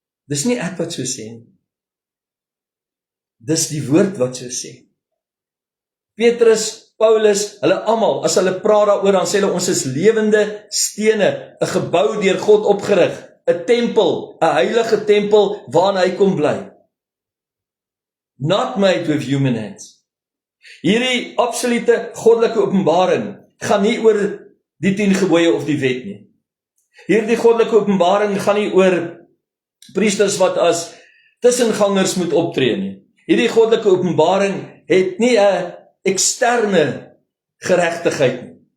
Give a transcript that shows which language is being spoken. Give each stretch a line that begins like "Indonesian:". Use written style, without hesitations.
Afrikaans: Dis nie ek wat so sê nie. Dis die woord wat so sê. Petrus, Paulus, hulle almal, as hulle praat daaroor, dan sê hulle, ons is lewende stene, 'n gebou deur God opgerig, 'n tempel, 'n heilige tempel, waarin hy kom bly.
English: Not made with human hands.
Afrikaans: Hierdie absolute goddelike openbaring gaan nie oor die 10 gebooie of die wet nie. Hierdie goddelike openbaring gaan nie oor priesters wat as tussengangers moet optree nie. Hierdie goddelike openbaring het nie 'n eksterne geregtigheid nie.